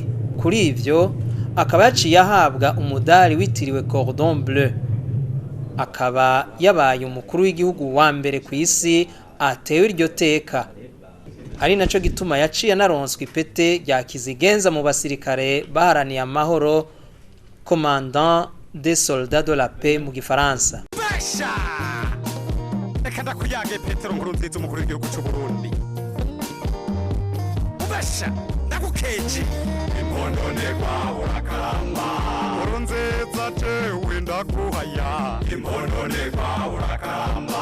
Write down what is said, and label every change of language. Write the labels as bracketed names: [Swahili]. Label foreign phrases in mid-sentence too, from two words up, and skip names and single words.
[Rundi] Kuri ivyo akaba yaciye ahabwa umudari witiriwe Cordon Bleu. Akaba yabaye umukuru w'igihugu wa mbere ku isi atewe iryo teka. Ari naco gituma yaciye naronswa ipete rya kizigenza mu basirikare baharaniye amahoro, [French] Commandant des soldats de la paix [Rundi] mu Gifaransa. Reka ndakuyage Petero Nkurunziza umukuru w'igihugu c'u Burundi. Ubasha ndagukeje imbondone kwawe urakaramba. Nkurunziza jewe ndaguhaya imbondone kwawe urakaramba.